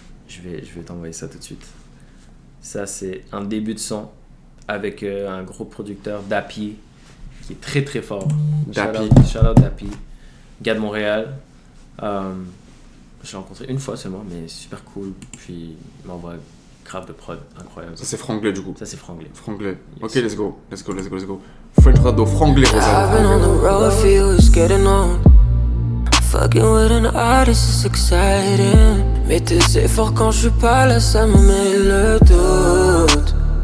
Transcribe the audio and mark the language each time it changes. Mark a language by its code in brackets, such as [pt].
[fr] Je vais t'envoyer ça tout de suite. Ça, c'est un début de son avec un gros producteur, Dappy, qui est très très fort. Dappy. Shout out Dappy. Gars de Montréal. Je l'ai rencontré une fois seulement, mais super cool. Puis il m'envoie grave de prod, incroyable. Ça c'est franglais du coup. Ça, c'est franglais. Franglais. [en] Yes. Ok, let's go. French Rado, franglais, I've Rosa. been on the road, feels getting old. Fucking with an artist is exciting. [fr] Mais tes efforts quand je suis pas là, ça me met le doute.